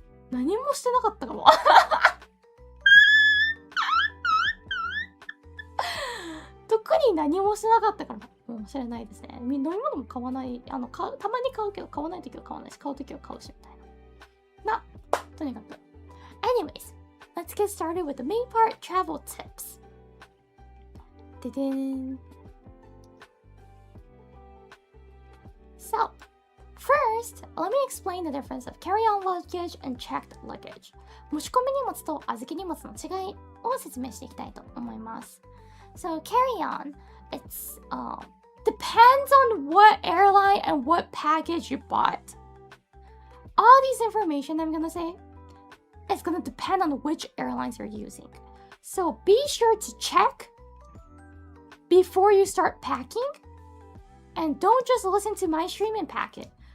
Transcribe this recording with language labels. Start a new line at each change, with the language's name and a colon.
Japanese: 何もしてなかったかも特に何もしてなかったからもしれないですね。飲み物も買わない。たまに買うけど買わないときは買わないし、買うときは買うしみたいな。とにかく。
English: Anyways, let's get started with the main part, travel tips.
Japanese: ででーん。
English: So, First, let me explain the difference of carry-on luggage and checked luggage.
Japanese: 持ち込み荷物と預け荷物の違いを説明していきたいと思います。
English: So carry-on, it's depends on what airline and what package you bought. All these information I'm gonna say is gonna depend on which airlines you're using. So be sure to check before you start packing, and don't just listen to my stream and pack it.